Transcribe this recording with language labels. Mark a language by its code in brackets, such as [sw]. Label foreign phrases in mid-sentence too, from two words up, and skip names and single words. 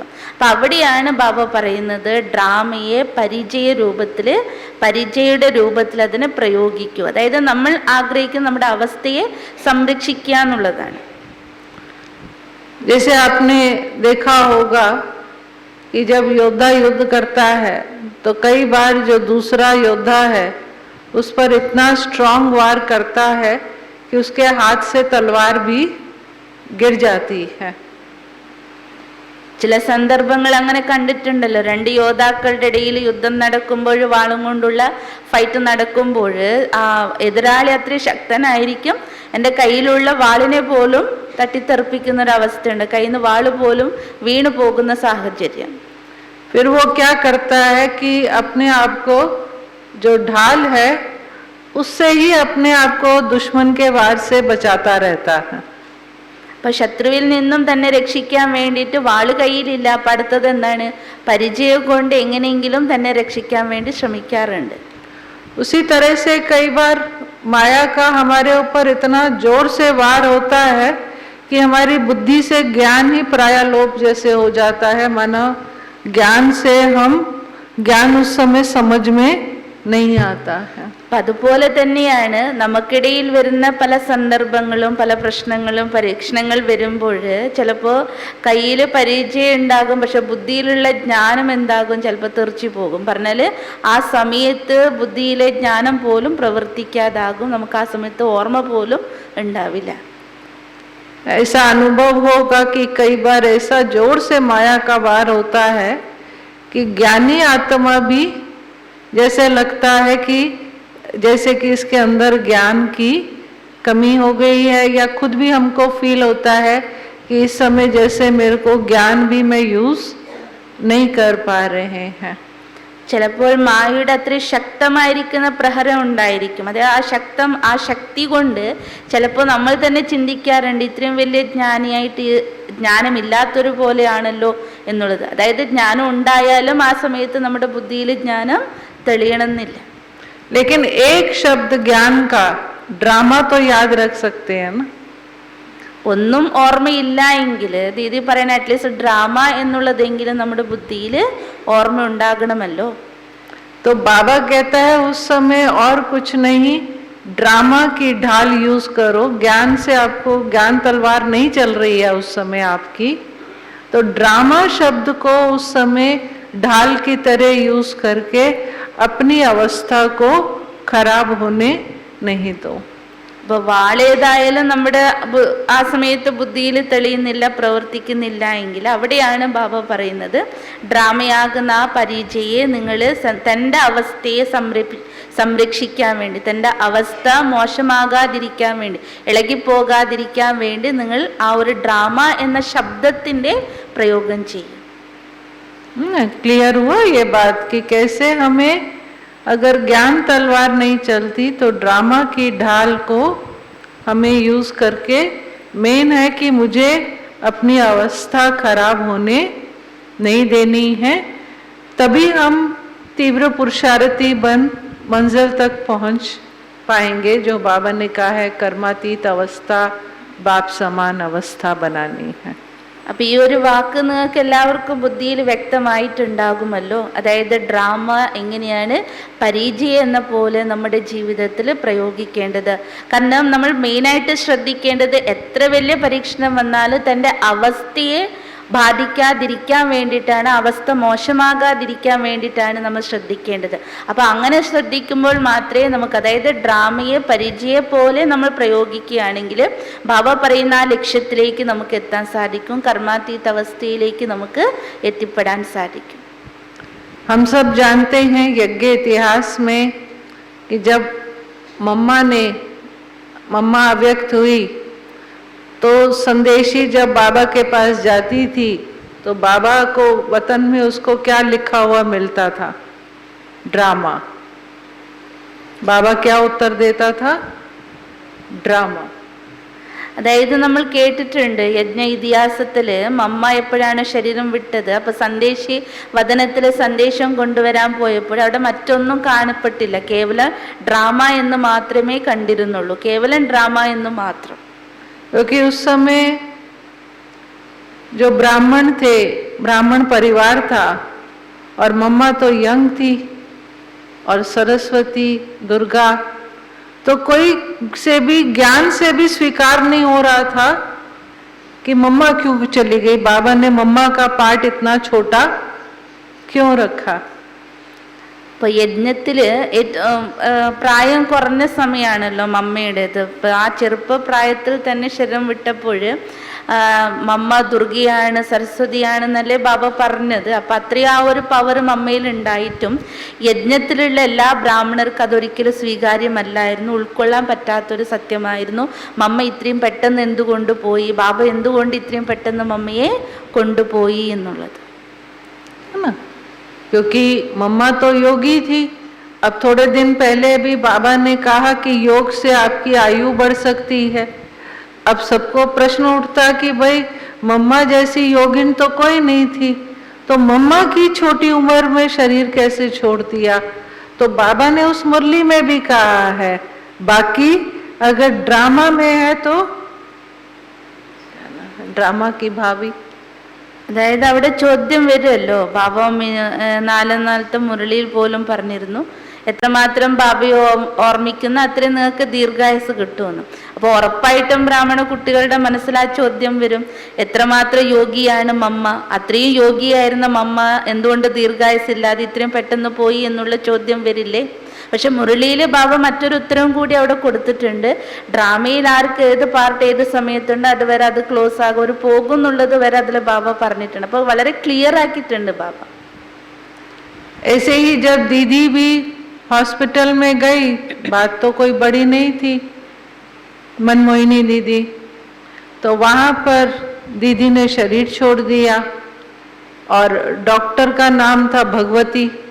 [ml] അപ്പം അവിടെയാണ് ബാബ പറയുന്നത് ഡ്രാമയെ പരിചയയുടെ രൂപത്തിൽ അതിനെ പ്രയോഗിക്കൂ. അതായത് നമ്മൾ ആഗ്രഹിക്കുന്ന നമ്മുടെ അവസ്ഥയെ സംരക്ഷിക്കുക എന്നുള്ളതാണ്. [hi] जैसे आपने देखा होगा कि जब योद्धा युद्ध करता है तो कई बार जो दूसरा योद्धा है उस पर इतना स्ट्रांग वार करता है कि उसके हाथ से तलवार भी गिर जाती है. [ml] ചില സന്ദർഭങ്ങൾ അങ്ങനെ കണ്ടിട്ടുണ്ടല്ലോ. രണ്ട് യോദ്ധാക്കളുടെ ഇടയിൽ യുദ്ധം നടക്കുമ്പോൾ, വാളും കൊണ്ടുള്ള ഫൈറ്റ് നടക്കുമ്പോൾ ആ എതിരാളി അത്രയും ശക്തനായിരിക്കും, എൻ്റെ കയ്യിലുള്ള വാളിനെ പോലും തട്ടിത്തെറിപ്പിക്കുന്ന ഒരു അവസ്ഥയുണ്ട്. കയ്യിൽ നിന്ന് വാള് പോലും വീണു പോകുന്ന സാഹചര്യം. [hi] फिर वो क्या करता है कि अपने आप को जो ढाल है उससे ही अपने आप को दुश्मन के वार से बचाता रहता है. [ml] അപ്പൊ ശത്രുവിൽ നിന്നും തന്നെ രക്ഷിക്കാൻ വേണ്ടിയിട്ട് വാള് കയ്യിലില്ല. അപ്പൊ അടുത്തത് എന്താണ്? പരിചയം കൊണ്ട് എങ്ങനെയെങ്കിലും തന്നെ രക്ഷിക്കാൻ വേണ്ടി ശ്രമിക്കാറുണ്ട്. [hi] उसी तरह से कई बार माया का हमारे ऊपर इतना जोर से वार होता है कि हमारी बुद्धि से ज्ञान ही प्रायलोप जैसे हो जाता है. मानो ज्ञान से हम ज्ञान उस समय समझ में नहीं आता है. [ml] അതുപോലെ തന്നെയാണ് നമുക്കിടയിൽ വരുന്ന പല സന്ദർഭങ്ങളും പല പ്രശ്നങ്ങളും പരീക്ഷണങ്ങൾ വരുമ്പോൾ ചിലപ്പോൾ കയ്യിൽ പരിചയം ഉണ്ടാകും, പക്ഷെ ബുദ്ധിയിലുള്ള ജ്ഞാനം എന്താകും? ചിലപ്പോൾ തെറിച്ചു പോകും. പറഞ്ഞാൽ ആ സമയത്ത് ബുദ്ധിയിലെ ജ്ഞാനം പോലും പ്രവർത്തിക്കാതാകും. നമുക്ക് ആ സമയത്ത് ഓർമ്മ പോലും ഉണ്ടാവില്ല. [hi] ऐसा अनुभव होगा कि कई बार ऐसा जोर से माया का वार होता है कि ज्ञानी आत्मा भी जैसे लगता है कि जैसे कि इसके अंदर ज्ञान की कमी हो गई है, या खुद भी हमको फील होता है कि इस समय जैसे मेरे को ज्ञान भी मैं यूज नहीं कर पा रहे हैं. [ml] ചിലപ്പോൾ മായയുടെ അത്രയും ശക്തമായിരിക്കുന്ന പ്രഹരം ഉണ്ടായിരിക്കും. അത് ആ ശക്തി കൊണ്ട് ചിലപ്പോൾ നമ്മൾ തന്നെ ചിന്തിക്കാറുണ്ട് ഇത്രയും വലിയ ജ്ഞാനിയായിട്ട് ജ്ഞാനമില്ലാത്തൊരു പോലെയാണല്ലോ എന്നുള്ളത്. അതായത് ജ്ഞാനം ഉണ്ടായാലും ആ സമയത്ത് നമ്മുടെ ബുദ്ധിയിൽ ജ്ഞാനം തെളിയണമെന്നില്ല. [hi] लेकिन एक शब्द ज्ञान का ड्रामा तो याद रख सकते हैं ना. [ml] ഒന്നും ഓർമ്മയില്ല എങ്കിൽ ദീദി പറയുന്ന [en] at least [ml] ഡ്രാമ എന്നുള്ളതെങ്കിലും നമ്മുടെ ബുദ്ധിയിൽ ഓർമ്മ ഉണ്ടാകണമല്ലോ. [hi] तो बाबा कहता है उस समय और कुछ नहीं, ड्रामा की ढाल यूज करो. ज्ञान से आपको ज्ञान तलवार नहीं चल रही है उस समय आपकी, तो ड्रामा शब्द को उस समय ढाल की तरह यूज करके अपनी अवस्था को खराब होने नहीं दो. [ml] അപ്പോൾ വാളേതായാലും നമ്മുടെ ആ സമയത്ത് ബുദ്ധിയിൽ തെളിയുന്നില്ല, പ്രവർത്തിക്കുന്നില്ല എങ്കിൽ അവിടെയാണ് ബാബ പറയുന്നത് ഡ്രാമയാകുന്ന ആ പരിചയെ നിങ്ങൾ തൻ്റെ അവസ്ഥയെ സംരക്ഷിക്കാൻ വേണ്ടി, തൻ്റെ അവസ്ഥ മോശമാകാതിരിക്കാൻ വേണ്ടി, ഇളകിപ്പോകാതിരിക്കാൻ വേണ്ടി നിങ്ങൾ ആ ഒരു ഡ്രാമ എന്ന ശബ്ദത്തിൻ്റെ പ്രയോഗം ചെയ്യും. [hi] क्लियर हुआ ये बात कि कैसे हमें अगर ज्ञान तलवार नहीं चलती तो ड्रामा की ढाल को हमें यूज करके मेन है कि मुझे अपनी अवस्था खराब होने नहीं देनी है. तभी हम तीव्र पुरुषार्थी बन मंजिल तक पहुंच पाएंगे. जो बाबा ने कहा है कर्मातीत अवस्था बाप समान अवस्था बनानी है. [ml] അപ്പം ഈ ഒരു വാക്ക് നിങ്ങൾക്ക് എല്ലാവർക്കും ബുദ്ധിയിൽ വ്യക്തമായിട്ടുണ്ടാകുമല്ലോ. അതായത് ഡ്രാമ എങ്ങനെയാണ് പരിചയം എന്ന പോലെ നമ്മുടെ ജീവിതത്തിൽ പ്രയോഗിക്കേണ്ടത്. കാരണം നമ്മൾ മെയിനായിട്ട് ശ്രദ്ധിക്കേണ്ടത് എത്ര വലിയ പരീക്ഷണം വന്നാലും തൻ്റെ അവസ്ഥയെ ബാധിക്കാതിരിക്കാൻ വേണ്ടിയിട്ടാണ്, അവസ്ഥ മോശമാകാതിരിക്കാൻ വേണ്ടിയിട്ടാണ് നമ്മൾ ശ്രദ്ധിക്കേണ്ടത്. അപ്പോൾ അങ്ങനെ ശ്രദ്ധിക്കുമ്പോൾ മാത്രമേ നമുക്ക്, അതായത് ഡ്രാമയെ പരിചയം പോലെ നമ്മൾ പ്രയോഗിക്കുകയാണെങ്കിൽ ബാബ പറയുന്ന ആ ലക്ഷ്യത്തിലേക്ക് നമുക്ക് എത്താൻ സാധിക്കും, കർമാതീത അവസ്ഥയിലേക്ക് നമുക്ക് എത്തിപ്പെടാൻ സാധിക്കും. [hi] हम सब जानते हैं यज्ञ इतिहास में कि जब मम्मा अव्यक्त हुई तो संदेशी जब बाबा के पास जाती थी तो बाबा को वतन में उसको क्या लिखा हुआ मिलता था? ड्रामा. बाबा क्या उत्तर देता था? ड्रामा. [ml] അതായത് നമ്മൾ കേട്ടിട്ടുണ്ട് യജ്ഞ ഇതിഹാസത്തില് മമ്മ എപ്പോഴാണ് ശരീരം വിട്ടത്, അപ്പൊ സന്ദേശി വദനത്തില് സന്ദേശം കൊണ്ടുവരാൻ പോയപ്പോൾ അവിടെ മറ്റൊന്നും കാണപ്പെട്ടില്ല, കേവലം ഡ്രാമ എന്ന് മാത്രമേ കണ്ടിരുന്നുള്ളൂ, കേവലം ഡ്രാമ എന്ന് മാത്രം. [hi] क्योंकि उस समय जो ब्राह्मण थे, ब्राह्मण परिवार था और मम्मा तो यंग थी और सरस्वती दुर्गा, तो कोई से भी ज्ञान से भी स्वीकार नहीं हो रहा था कि मम्मा क्यों चली गई, बाबा ने मम्मा का पार्ट इतना छोटा क्यों रखा. [ml] ഇപ്പൊ യജ്ഞത്തില് പ്രായം കുറഞ്ഞ സമയമാണല്ലോ മമ്മയുടേത്. ഇപ്പൊ ആ ചെറുപ്പ പ്രായത്തിൽ തന്നെ ശരീരം വിട്ടപ്പോൾ മമ്മ ദുർഗയാണ് സരസ്വതിയാണെന്നല്ലേ ബാബ പറഞ്ഞത്. അപ്പൊ അത്രയും ആ ഒരു പവർ മമ്മയിൽ ഉണ്ടായിട്ടും യജ്ഞത്തിലുള്ള എല്ലാ ബ്രാഹ്മണർക്കും അതൊരിക്കലും സ്വീകാര്യമല്ലായിരുന്നു, ഉൾക്കൊള്ളാൻ പറ്റാത്തൊരു സത്യമായിരുന്നു. മമ്മ ഇത്രയും പെട്ടെന്ന് എന്തുകൊണ്ട് പോയി, ബാബ എന്തുകൊണ്ട് ഇത്രയും പെട്ടെന്ന് മമ്മയെ കൊണ്ടുപോയി എന്നുള്ളത്. [hi] क्योंकि मम्मा तो योगी थी. अब थोड़े दिन पहले भी बाबा ने कहा कि योग से आपकी आयु बढ़ सकती है. अब सबको प्रश्न उठता कि भाई मम्मा जैसी योगिन तो कोई नहीं थी, तो मम्मा की छोटी उम्र में शरीर कैसे छोड़ दिया. तो बाबा ने उस मुरली में भी कहा है, बाकी अगर ड्रामा में है तो ड्रामा की भावी. [ml] അതായത് അവിടെ ചോദ്യം വരുമല്ലോ. ബാബ നാലത്തെ മുരളിയിൽ പോലും പറഞ്ഞിരുന്നു, എത്രമാത്രം ബാബയെ ഓർമ്മിക്കുന്ന അത്രയും നിങ്ങൾക്ക് ദീർഘായുസ് കിട്ടുമെന്ന്. അപ്പോൾ ഉറപ്പായിട്ടും ബ്രാഹ്മണ കുട്ടികളുടെ മനസ്സിൽ ആ ചോദ്യം വരും, എത്രമാത്രം യോഗിയാണ് മമ്മ, അത്രയും യോഗിയായിരുന്ന മമ്മ എന്തുകൊണ്ട് ദീർഘായുസ് ഇല്ലാതെ ഇത്രയും പെട്ടെന്ന് പോയി എന്നുള്ള ചോദ്യം വരില്ലേ. പക്ഷെ മുരളിയിൽ ബാബ മറ്റൊരു ഉത്തരവും കൂടി അവിടെ കൊടുത്തിട്ടുണ്ട്. ഡ്രാമയിൽ ആർക്ക് ഏത് പാർട്ട് ഏത് സമയത്തുണ്ട് അതുവരെ അത് ക്ലോസ് ആകും, ഒരു പോകുന്നുള്ളത് വരെ അതിൽ ബാബ പറഞ്ഞിട്ടുണ്ട്. അപ്പൊ വളരെ ക്ലിയർ ആക്കിയിട്ടുണ്ട് ബാബ. [hi] ऐसे ही जब दीदी भी हॉस्पिटल में गई, बात तो कोई बड़ी नहीं थी, मनमोहिनी दीदी, तो वहां पर दीदी ने शरीर छोड़ दिया और डॉक्टर का नाम था भगवती.